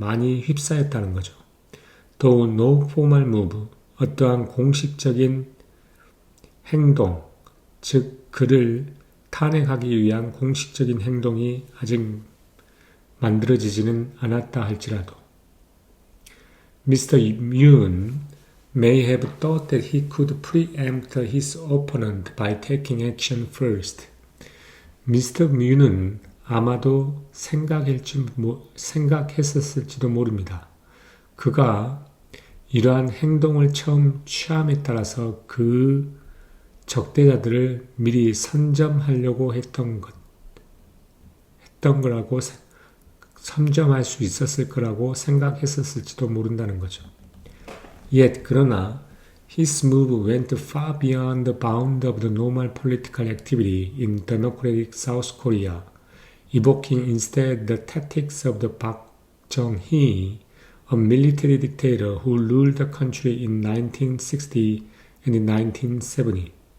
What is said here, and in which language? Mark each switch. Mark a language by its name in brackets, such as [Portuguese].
[Korean] 많이 휩싸였다는 거죠. [English] Though no formal move, [Korean] 어떠한 공식적인 행동, 즉 그를 탄핵하기 위한 공식적인 행동이 아직 만들어지지는 않았다 할지라도 Mr. [English] Yoon may have thought that he could preempt his opponent by taking action first. [Korean] 미스터 뮤는 아마도 생각했었을지도 모릅니다. 그가 이러한 행동을 처음 취함에 따라서 그 적대자들을 미리 선점하려고 했던 거라고 선점할 수 있었을 거라고 생각했었을지도 모른다는 거죠. [English] Yet, [Korean] 그러나 [English] his move went far beyond the bound of the normal political activity in democratic South Korea, evoking instead the tactics of the Park Chung-hee, a military dictator who ruled the country in 1960 and in 1970.